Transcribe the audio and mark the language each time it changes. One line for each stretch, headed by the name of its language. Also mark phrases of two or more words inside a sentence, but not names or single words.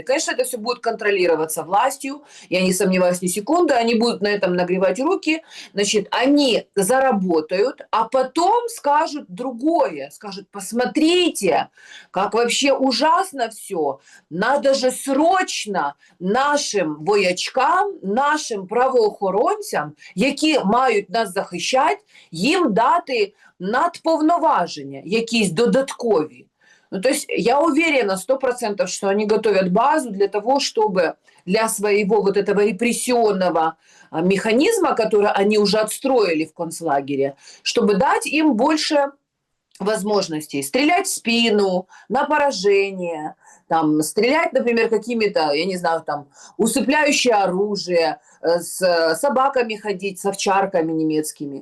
Russian: Конечно, это все будет контролироваться властью, я не сомневаюсь ни секунды, они будут на этом нагревать руки, значит, они заработают, а потом скажут другое, скажут, посмотрите, как вообще ужасно все, надо же срочно нашим воячкам, нашим
Ukrainian: правоохоронцям, які мають нас захищати, їм дати надповноваження, якісь додаткові. Ну,
Russian: то есть я уверена 100%, что они готовят базу для того, чтобы для своего вот этого репрессионного механизма, который они уже отстроили в концлагере, чтобы дать им больше возможностей стрелять в спину, на поражение, там, стрелять, например, какими-то, я не знаю, там, усыпляющее оружие, с собаками ходить, с овчарками немецкими.